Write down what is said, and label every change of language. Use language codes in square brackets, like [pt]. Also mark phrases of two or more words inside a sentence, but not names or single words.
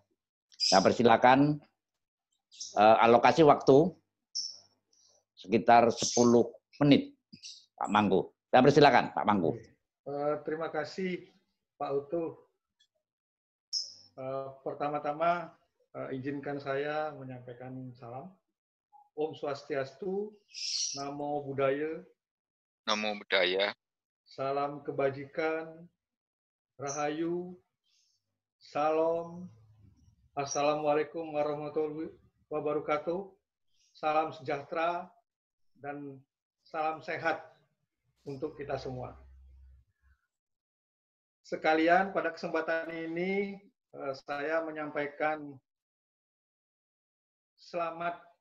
[id] Saya persilakan alokasi waktu sekitar 10 menit, Pak Mangku. Saya persilakan, Pak Mangku. Terima kasih, Pak Utuh. Pertama-tama izinkan saya menyampaikan salam. [ban] Om Swastiastu, [pi] Namo Buddhaya. Namo Buddhaya. [id] Salam kebajikan, Rahayu, Salam, [ar] Assalamualaikum warahmatullahi wabarakatuh, [id] salam sejahtera, dan salam sehat untuk kita semua. Sekalian pada kesempatan ini saya menyampaikan selamat